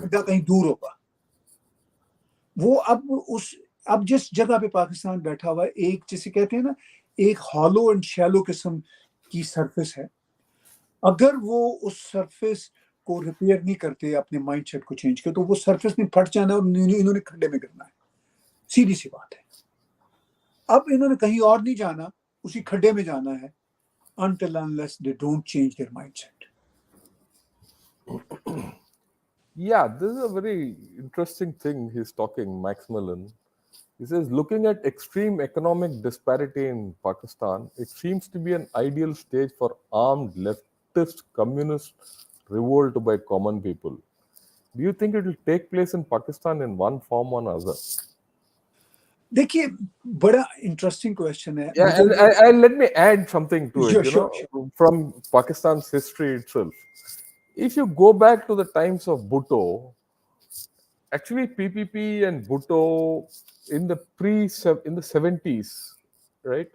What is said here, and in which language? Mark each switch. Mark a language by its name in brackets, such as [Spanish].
[Urdu] کھڈا کہیں دور ہوگا۔ وہ اب جس جگہ پہ پاکستان بیٹھا ہوا ہے، ایک جسے کہتے ہیں نا، ایک ہالو اینڈ شیلو قسم کی سرفس ہے۔ اگر وہ اس سرفس کو ریپیئر نہیں کرتے، اپنے مائنڈ سیٹ کو چینج کرتے، تو وہ سرفس نے پھٹ جانا ہے اور انہوں نے کھڈے میں گرنا ہے۔ سیدھی سی بات ہے۔ اب انہوں نے کہیں اور نہیں جانا، اسی کھڈے میں جانا ہے [English] until unless they don't change their mindset. Yeah, this is a very interesting thing he's talking, Max Millen. He says, looking at extreme economic disparity in Pakistan, it seems to be an ideal stage for armed leftist communist revolt by common people. Do you think it will take place in Pakistan in one form or another? [Urdu] دیکھیے بڑا interesting question ہے۔ [English] Yeah, and let me add something to it, Sure. from Pakistan's history itself. If you go back to the times of Bhutto, actually PPP and Bhutto in the 70s, right?